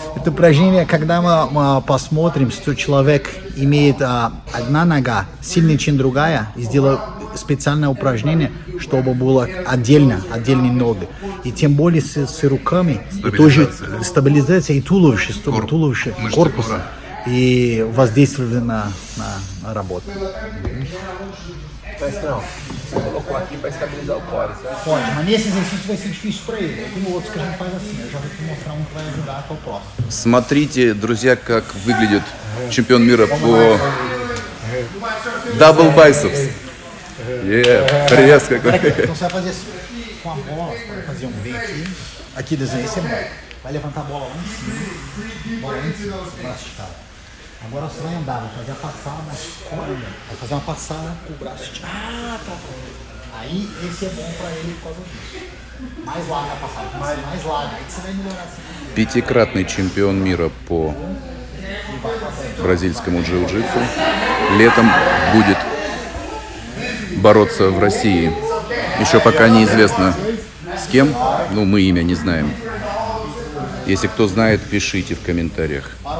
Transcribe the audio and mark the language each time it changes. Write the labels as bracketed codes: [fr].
[ru] Это упражнение, когда мы посмотрим, что человек имеет одна нога сильнее, чем другая, и сделаем специальное упражнение, чтобы было отдельные ноги. И тем более с руками, и тоже стабилизация и туловище, чтобы туловище, корпус, и воздействовали на работу. [pt] Não, você colocou aqui para estabilizar o core, certo? Pode, mas nesse exercício vai ser difícil para ele. Tem outros que a gente faz assim, eu já vou te mostrar um que vai ajudar para o próximo. [ru] Смотрите, друзья, как выглядит чемпион мира по double biceps. Пресс какой. [pt] Então você vai fazer assim, com a bola, você pode fazer um V aqui. Aqui desenho, esse é bom. Vai levantar a bola lá em cima, braço esticado. Agora você vai andar, vai fazer a passada, vai fazer uma passada com o braço esticado. Aí esse é bom pra ele por causa disso. Mais larga a passada, mais larga, aí você vai melhorar assim. [ru] Пятикратный чемпион мира по бразильскому джиу-джитсу. Летом будет бороться в России. Еще пока неизвестно с кем, ну мы имя не знаем. Если кто знает, пишите в комментариях.